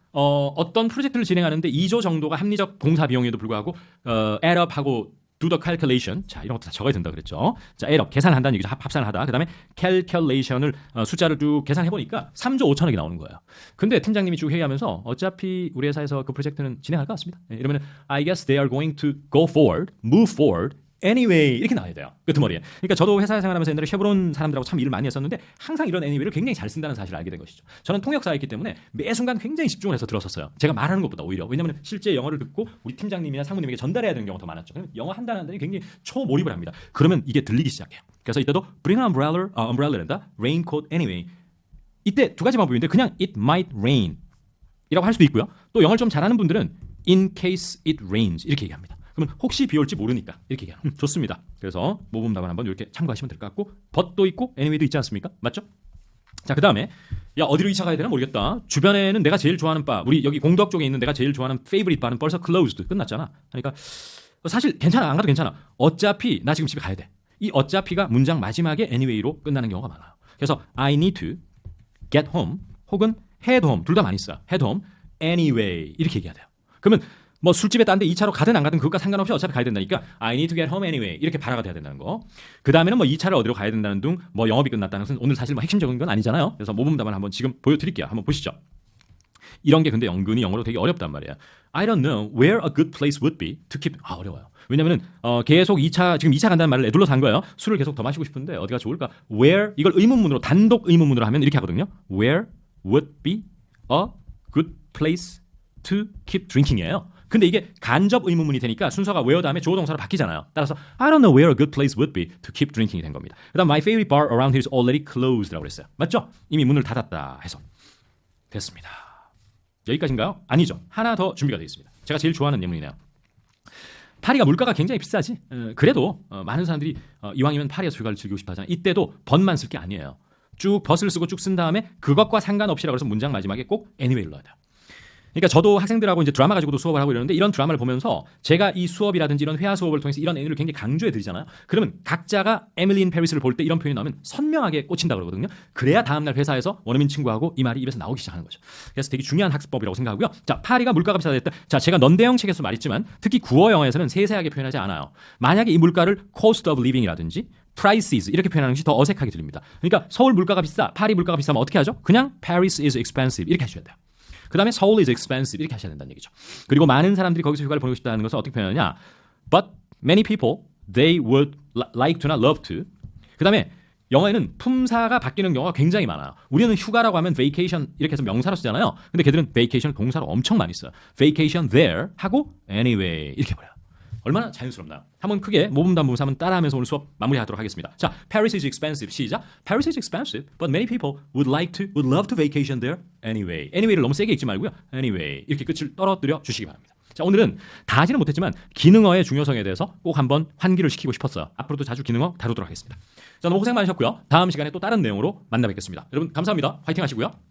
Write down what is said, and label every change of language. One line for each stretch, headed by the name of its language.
Korean: 어떤 프로젝트를 진행하는데 2조 정도가 합리적 공사 비용에도 불구하고 add up하고 do the calculation. 자, 이런 것도 다 적어야 된다 그랬죠. 자, add up 계산한다는 얘기죠. 합산을 하다. 그다음에 calculation을 숫자를 쭉 계산해 보니까 3조 5천억이 나오는 거예요. 근데 팀장님이 쭉 회의하면서 어차피 우리 회사에서 그 프로젝트는 진행할 것 같습니다. 이러면
English: I guess they are going to go forward, move forward.
Korean: anyway 이렇게 나와야 돼요. 끄트머리에. 그러니까 저도 회사 생활하면서 옛날에 쉐보론 사람들하고 참 일을 많이 했었는데 항상 이런 anyway를 굉장히 잘 쓴다는 사실을 알게 된 것이죠. 저는 통역사였기 때문에 매 순간 굉장히 집중을 해서 들었었어요. 제가 말하는 것보다 오히려. 왜냐하면 실제 영어를 듣고 우리 팀장님이나 상무님에게 전달해야 되는 경우가 더 많았죠. 그러면 영어 한 단어에 굉장히 초몰입을 합니다. 그러면 이게 들리기 시작해요.
English: 그래서 이때도 bring an umbrella란다. raincoat anyway.
Korean: 이때 두 가지 방법인데 그냥 it might rain 이라고 할 수도 있고요. 또 영어를 좀 잘하는 분들은
English: in case it rains
Korean: 이렇게 얘기합니다. 그러면 혹시 비 올지 모르니까 이렇게 얘기하는 좋습니다. 그래서 모범답안 한번 이렇게 참고하시면 될 것 같고 but도 있고 anyway도 있지 않습니까? 맞죠? 자, 그 다음에 야 어디로 2차 가야 되나 모르겠다. 주변에는 내가 제일 좋아하는 바 우리 여기 공덕 쪽에 있는 내가 제일 좋아하는 favorite 바는 벌써 closed 끝났잖아. 그러니까 사실 괜찮아 안 가도 괜찮아. 어차피 나 지금 집에 가야 돼. 이 어차피가 문장 마지막에 anyway로 끝나는 경우가 많아요.
English: 그래서 I need to get home 혹은 head home
Korean: 둘 다 많이 써요. head home anyway 이렇게 얘기해야 돼요. 그러면 뭐 술집에 딴 데 2차로 가든 안 가든 그것과 상관없이 어차피 가야 된다니까
English: I need to get home anyway
Korean: 이렇게 발화가 돼야 된다는 거. 그 다음에는 뭐 2차를 어디로 가야 된다는 둥 뭐 영업이 끝났다는 것은 오늘 사실 뭐 핵심적인 건 아니잖아요. 그래서 모범답안 한번 지금 보여드릴게요. 한번 보시죠. 이런 게 근데 은근히 영어로 되게 어렵단 말이에요.
English: I don't know where a good place would be to keep.
Korean: 어려워요. 왜냐면은 계속 2차 지금 2차 간다는 말을 애둘러서 한 거예요. 술을 계속 더 마시고 싶은데 어디가 좋을까? Where 이걸 의문문으로 단독 의문문으로 하면 이렇게 하거든요.
English: Where would be a good place to keep drinking
Korean: 이에요. 근데 이게 간접 의문문이 되니까 순서가 where 다음에 주어 동사로 바뀌잖아요.
English: 따라서 I don't know where a good place would be to keep drinking이 된 겁니다.
Korean: 그다음
English: my favorite bar around here is already closed라고 그랬어요.
Korean: 맞죠? 이미 문을 닫았다 해서 됐습니다. 여기까지인가요? 아니죠. 하나 더 준비가 되어 있습니다. 제가 제일 좋아하는 예문이네요. 파리가 물가가 굉장히 비싸지. 그래도 많은 사람들이 이왕이면 파리에서 휴가를 즐기고 싶어 하잖아요. 이때도 번만 쓸 게 아니에요. 쭉 벗을 쓰고 쭉 쓴 다음에 그것과 상관없이라고 해서 문장 마지막에 꼭 anyway를 넣어야 돼요. 그러니까 저도 학생들하고 이제 드라마 가지고도 수업을 하고 이러는데 이런 드라마를 보면서 제가 이 수업이라든지 이런 회화 수업을 통해서 이런 애니를 굉장히 강조해 드리잖아요. 그러면 각자가 에밀리 인 페리스를 볼 때 이런 표현이 나오면 선명하게 꽂힌다 그러거든요. 그래야 다음날 회사에서 원어민 친구하고 이 말이 입에서 나오기 시작하는 거죠. 그래서 되게 중요한 학습법이라고 생각하고요. 자, 파리가 물가가 비싸졌다. 자, 제가 넌대형 책에서 말했지만 특히 구어 영어에서는 세세하게 표현하지 않아요. 만약에 이 물가를 cost of living이라든지 prices 이렇게 표현하는 것이 더 어색하게 들립니다. 그러니까 서울 물가가 비싸, 파리 물가가 비싸면 어떻게 하죠? 그냥 Paris is expensive 이렇게 하셔야 돼요. 그 다음에 Seoul is expensive 이렇게 하셔야 된다는 얘기죠. 그리고 많은 사람들이 거기서 휴가를 보내고 싶다는 것을 어떻게 표현하냐.
English: But many people, they would like to not love to.
Korean: 그 다음에 영어에는 품사가 바뀌는 경우가 굉장히 많아요. 우리는 휴가라고 하면 vacation 이렇게 해서 명사로 쓰잖아요. 근데 걔들은 vacation을 동사로 엄청 많이 써요. vacation there 하고 anyway 이렇게 버려요. 얼마나 자연스럽나요? 한번 크게 모범답안 부분사 한번 따라하면서 오늘 수업 마무리하도록 하겠습니다.
English: 자, Paris is expensive.
Korean: 시작.
English: Paris is expensive, but many people would love to vacation there anyway.
Korean: anyway를 너무 세게 읽지 말고요. anyway 이렇게 끝을 떨어뜨려 주시기 바랍니다. 자, 오늘은 다 하지는 못했지만 기능어의 중요성에 대해서 꼭 한번 환기를 시키고 싶었어요. 앞으로도 자주 기능어 다루도록 하겠습니다. 자, 너무 고생 많으셨고요. 다음 시간에 또 다른 내용으로 만나 뵙겠습니다. 여러분 감사합니다. 화이팅 하시고요.